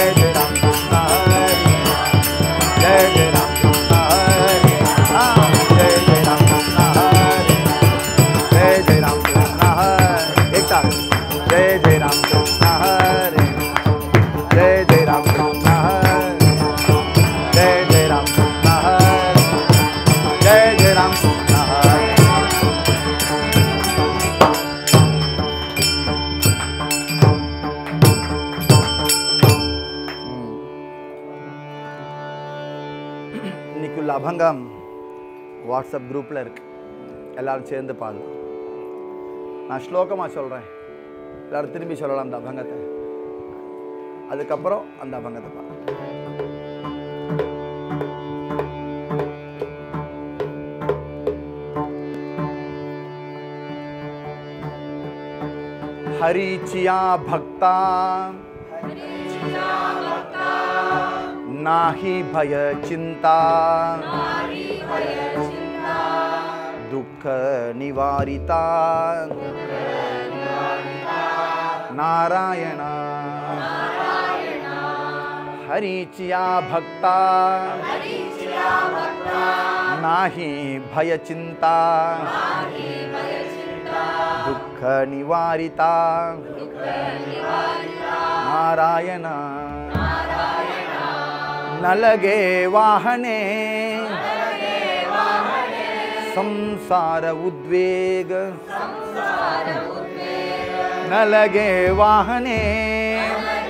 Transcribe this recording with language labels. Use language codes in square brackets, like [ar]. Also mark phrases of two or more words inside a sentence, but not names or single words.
[hi] जय राम कृष्ण हरे, जय जय राम कृष्ण हरे, जय जय राम कृष्ण हरे, जय जय राम कृष्ण हरे, एक साथ, जय जय राम कृष्ण हरे, जय जय राम कृष्ण हरे, जय जय राम कृष्ण हरे, जय जय राम कृष्ण हरे। [ta] இன்னைக்குள்ள அபங்கம் [en] WhatsApp groupில் [ta] இருக்கு, எல்லாரும் சேர்ந்து பாடலாம். நான் ஸ்லோகமாக சொல்கிறேன், எல்லாரும் திரும்பி சொல்லலாம் அந்த அபங்கத்தை, அதுக்கப்புறம் அந்த அபங்கத்தை பாடலாம். [mr] हरिचिया भक्ता नाही भय चिंता, दुख निवारिता नारायण, हरिचिया भक्ता नाही भय चिंता, दुख निवारिता नारायण, न लगे वाहने संसार उद्वेग, न लगे वाहने